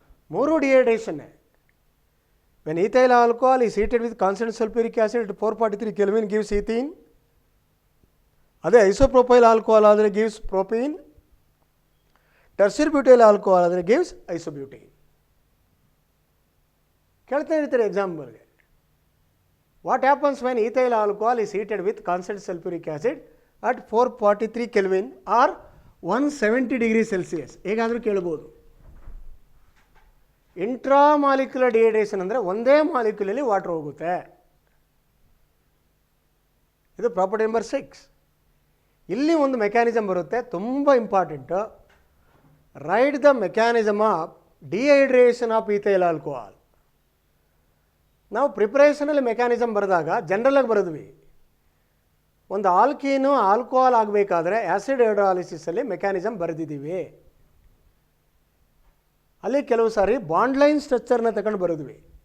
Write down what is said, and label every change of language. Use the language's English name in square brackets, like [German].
[English] More dehydration. When ethyl alcohol is heated with constant sulfuric acid at 443 Kelvin gives ethene. [Kannada] ಅದೇ ಐಸೋಪ್ರೋಪೈಲ್ alcohol ಆದರೆ [English] gives propene. [Kannada] ಟರ್ಸಿಯರಿ butyl alcohol ಆದರೆ [English] Gives isobutene. [Kannada] ಕೇಳ್ತಾ ಇರ್ತಾರೆ ಎಕ್ಸಾಂಪಲ್ಗೆ. [English] What happens when ethyl alcohol is heated with constant sulphuric acid at 443 kelvin or 170 degree Celsius. [Kannada] ಹೇಗಾದರೂ ಕೇಳ್ಬೋದು. Intramolecular dehydration ಅಂದರೆ ಒಂದೇ ಮಾಲಿಕ್ಯುಲಲ್ಲಿ water ಹೋಗುತ್ತೆ. ಇದು ಪ್ರಾಪರ್ಟಿ ನಂಬರ್ 6. ಇಲ್ಲಿ ಒಂದು ಮೆಕ್ಯಾನಿಸಮ್ ಬರುತ್ತೆ, ತುಂಬ important. [English] Write the mechanism of dehydration of ethyl alcohol. [Kannada] ನಾವು ಪ್ರಿಪರೇಷನಲ್ಲಿ ಮೆಕ್ಯಾನಿಸಮ್ ಬರೆದಾಗ ಜನರಲಾಗಿ ಬರೆದ್ವಿ. ಒಂದು ಆಲ್ಕೀನು ಆಲ್ಕೋಹಾಲ್ ಆಗಬೇಕಾದ್ರೆ ಆ್ಯಸಿಡ್ ಹೈಡ್ರಾಲಿಸಿಸಲ್ಲಿ ಮೆಕ್ಯಾನಿಸಮ್ ಬರೆದಿದ್ದೀವಿ. ಅಲ್ಲಿ ಕೆಲವು ಸಾರಿ ಬಾಂಡ್ ಲೈನ್ ಸ್ಟ್ರಕ್ಚರ್ನ ತಗೊಂಡು ಬರೆದ್ವಿ.